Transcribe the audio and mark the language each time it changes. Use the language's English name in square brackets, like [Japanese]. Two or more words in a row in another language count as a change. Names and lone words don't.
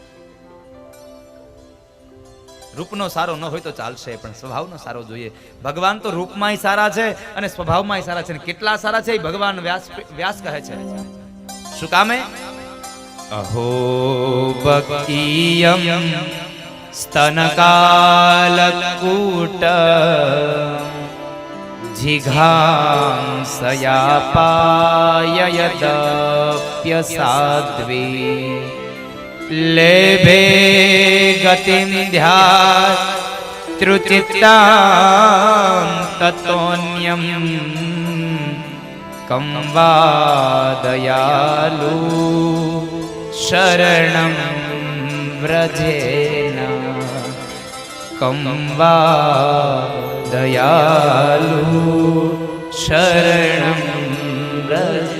[Gujarati] રૂપનો સારો ન હોય તો ચાલશે પણ સ્વભાવનો સારો જોઈએ. ભગવાન તો રૂપમાંય સારા છે અને સ્વભાવમાંય સારા છે. કેટલા સારા છે એ ભગવાન વ્યાસ કહે છે. શું કામે? [Sanskrit] अहो बकीयम स्तनकालकूट जिघांसयापाययदप्यसाध्वी लेभे गतिं ध्यातृचित्तां ततोऽन्यं कं वा दयालु शरणं व्रजेन कं वा दयालु शरणं व्रजेन।